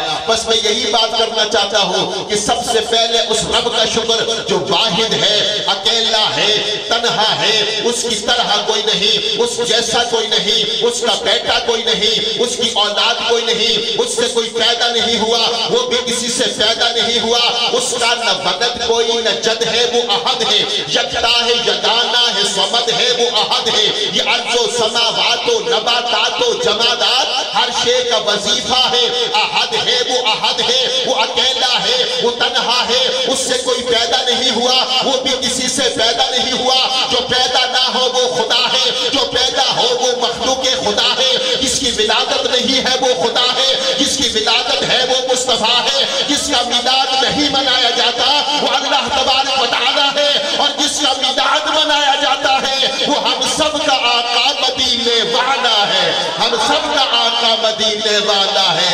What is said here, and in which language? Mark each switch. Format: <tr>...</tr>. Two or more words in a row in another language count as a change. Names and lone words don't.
<ur>بس میں یہی بات کرنا چاہتا ہوں کہ سب سے پہلے اس رب کا شکر جو واحد ہے، اکیلا ہے، تنہا ہے، اس کی طرح کوئی نہیں، اس جیسا کوئی نہیں، اس کا بیٹا کوئی نہیں، اس کی اولاد کوئی نہیں، اس سے کوئی پیدا نہیں ہوا، وہ بھی کسی سے پیدا نہیں ہوا، اس کا نہ ودد کوئی نہ جد ہے، وہ احد ہے، یکتا ہے، یگانا ہے، صمد ہے، وہ احد ہے۔ یہ ارض و سماوات و نباتات و جمادات ہر شے کا وظیفہ ہے، احد ہے، وہ احد ہے، وہ اکیلا ہے، وہ تنہا ہے، اس سے کوئی پیدا نہیں ہوا، وہ بھی کسی سے پیدا نہیں ہوا، جو پیدا نہ ہو وہ خدا ہے، جو پیدا ہو وہ مخلوق خدا ہے، جس کی ولادت نہیں ہے وہ خدا ہے، جس کی ولادت ہے وہ مصطفیٰ ہے، جس کا میلاد نہیں منایا جاتا وہ اللہ تبارک و تعالیٰ ہے، اور جس کا میلاد منایا جاتا ہے وہ ہم سب کا آقا مدینے والا ہے، ہم سب کا آقا مدینے والا ہے۔</ur>